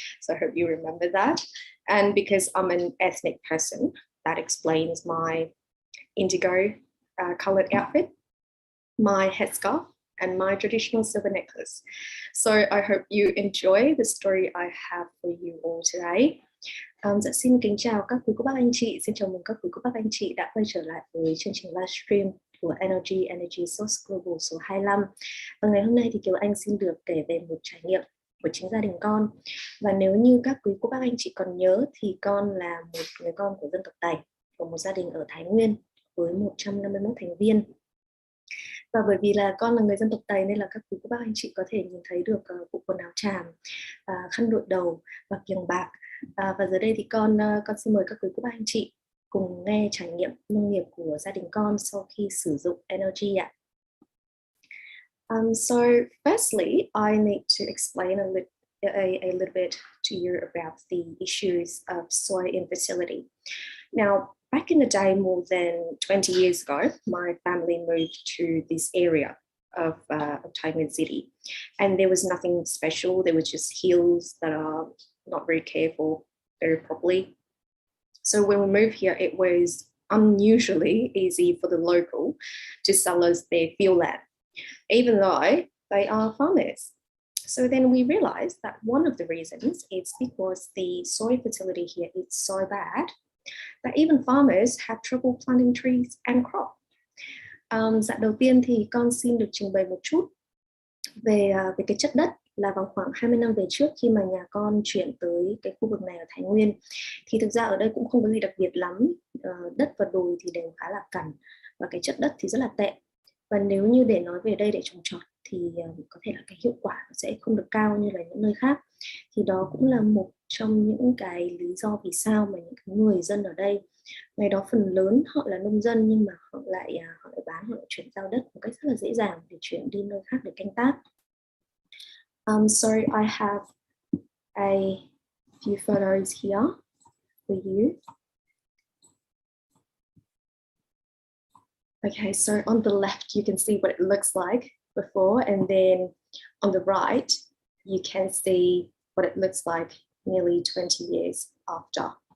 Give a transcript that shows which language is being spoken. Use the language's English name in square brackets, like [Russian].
[English] So I hope you remember that. And because I'm an ethnic person, that explains my indigo colored outfit, my headscarf, and my traditional silver necklace. So I hope you enjoy the story I have for you all today. [Vietnamese] Xin kính chào các quý cô bác anh chị, xin chào mừng các quý cô bác anh chị đã quay trở lại với chương trình livestream của Energy Source Global số 25. Và ngày hôm nay thì Kiều Anh xin được kể về một trải nghiệm của chính gia đình con. Và nếu như các quý cô bác anh chị còn nhớ thì con là một người con của dân tộc Tày, của một gia đình ở Thái Nguyên với 151 thành viên. Và bởi vì là con là người dân tộc Tây nên là các quý cô bác anh chị có thể nhìn thấy được bộ quần áo tràm, khăn đội đầu và kiềng bạc. Và giờ đây thì con xin mời các quý cô bác anh chị cùng nghe trải nghiệm nông nghiệp của gia đình con sau khi sử dụng NLG ạ. [English] So firstly, I need to explain a little bit to you about the issues of soil infertility. Now, back in the day, more than 20 years ago, my family moved to this area of Thai Nguyen City, and there was nothing special. There was just hills that are not very cared for very properly. So when we moved here, it was unusually easy for the local to sell us their field land, even though they are farmers. So then we realized that one of the reasons is because the soil fertility here is so bad that even farmers have trouble planting trees and crop. [Vietnamese] Dạ đầu tiên thì con xin được trình bày một chút về cái chất đất. Là vào khoảng 20 năm về trước khi mà nhà con chuyển tới cái khu vực này ở Thái Nguyên thì thực ra ở đây cũng không có gì đặc biệt lắm. Đất và đồi thì đều khá là cằn và cái chất đất thì rất là tệ. Và nếu như để nói về đây để trồng trọt thì có thể là cái hiệu quả sẽ không được cao như là những nơi khác. Thì đó cũng là một trong những cái lý do vì sao mà những cái người dân ở đây ngày đó phần lớn họ là nông dân nhưng mà họ lại bán, họ lại chuyển giao đất một cách rất là dễ dàng để chuyển đi nơi khác để canh tác. [English] Sorry, I have a few photos here for you. Okay, so on the left, you can see what it looks like before, and then on the right, you can see what it looks like nearly 20 years after.